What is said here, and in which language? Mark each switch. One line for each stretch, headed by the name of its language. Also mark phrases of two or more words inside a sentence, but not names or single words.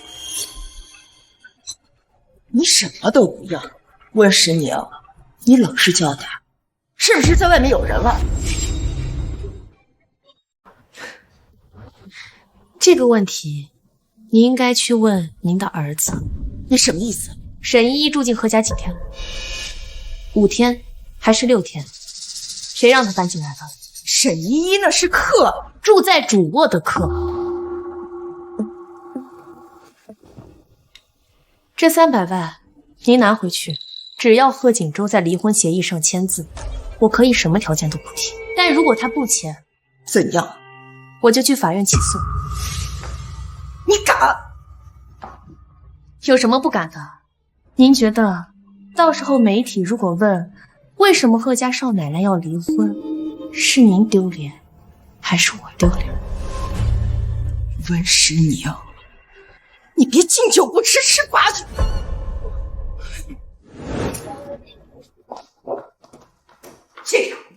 Chinese: 你什麼都不要。溫時寧，你老實交代，是不是在外面有人了？這個問題，你應該去問您的兒子。你什麼意思？沈依依住進賀家幾天了？5天還是6天？誰讓她搬進來的？沈依依那是客，住在主臥的客。這300萬您拿回去，只要賀錦州在離婚協議上簽字，我可以什麼條件都不提。但如果他不簽，怎樣？我就去法院起訴。你敢？有什麼不敢的？您覺得，到時候媒體如果問為什麼賀家少奶奶要離婚，是您丟臉，還是我丟臉？溫時寧，你別敬酒不吃吃罰酒。這樣。